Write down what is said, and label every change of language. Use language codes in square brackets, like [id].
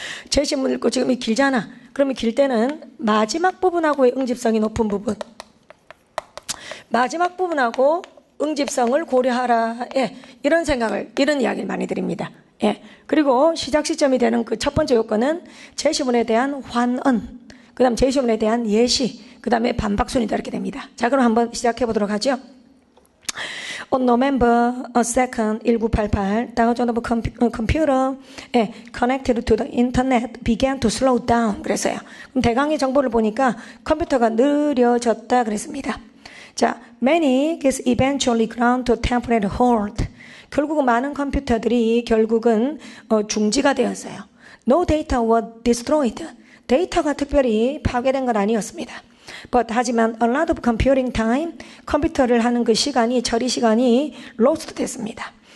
[ko] 제시문 읽고 지금 이 길잖아. 그러면 길 때는 마지막 부분하고의 응집성이 높은 부분, 마지막 부분하고 응집성을 고려하라. 예, 이런 생각을, 이런 이야기를 많이 드립니다. 예, 그리고 시작 시점이 되는 그 첫 번째 요건은 제시문에 대한 환언, 그 다음 제시문에 대한 예시, 그 다음에 반박순이다 이렇게 됩니다. 자, 그럼 한번 시작해 보도록 하죠. [en] On November 2nd, 1988, thousands of computer connected to the internet began to slow down. [ko] 그랬어요. 그럼 대강의 정보를 보니까 컴퓨터가 느려졌다 그랬습니다. [en] 자, many gets eventually ground to temporary halt. [ko] 결국은 많은 컴퓨터들이 결국은 중지가 되었어요. [en] No data was destroyed. [ko] 데이터가 특별히 파괴된 건 아니었습니다. [en] But [ko] 하지만 [en] a lot of computing time, [ko] 컴퓨터를 하는 그 시간이, 처리 시간이 [en] lost [ko] 됐습니다.